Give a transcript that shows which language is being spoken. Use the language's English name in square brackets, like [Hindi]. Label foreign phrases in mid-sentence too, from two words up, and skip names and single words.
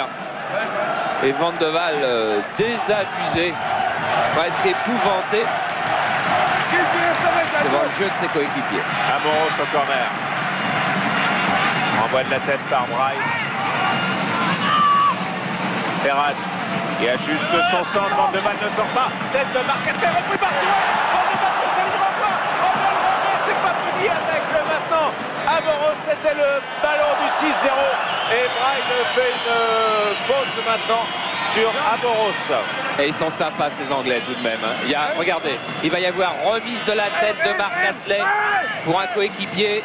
[French] Et Van de Waal désabusé, presque épouvanté devant le jeu de ses coéquipiers. Amoros au corner. Envoie de la tête par Braille. Ferrat qui ajuste son centre. Van de Waal ne sort pas. Tête de Marc-Atley, repris par Touré. Van de Waal pour sa ligne d'emploi. On va le remet, c'est pas fini avec maintenant. Amoros, c'était le ballon du 6-0. Et Braille fait une faute maintenant sur Amoros. Et ils sont sympas ces Anglais tout de même. Regardez, il va y avoir remise de la tête de Marc-Atley pour un coéquipier.